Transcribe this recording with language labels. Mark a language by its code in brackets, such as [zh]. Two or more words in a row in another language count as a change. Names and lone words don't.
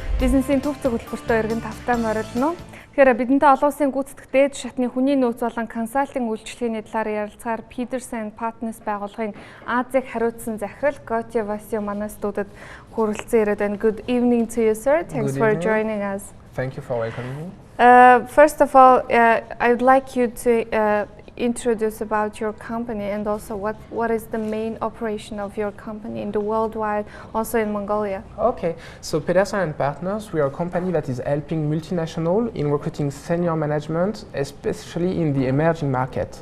[mn] бизнесийн төв зөвлөлтөөр иргэн тавтай морилно. Тэгэхээр бидэнтэй олон улсын гүйцэтгэх дээд шатны хүний нөөц болон консалтинг үйлчилгээний талаар ярилцахаар Pedersen Partners байгууллагын Азийг хариуцсан захирал Готье Васио манай студид хүрэлцэн ирээд байна. [en] Good evening to you, sir. Thanks for joining us. Thank you for welcoming me. First of all, I would like you to introduce about your company and also what is the main operation of your company in the worldwide, also in Mongolia. Okay, so Pedersen and Partners, we are a company that is helping multinational in recruiting senior management, especially in the emerging market.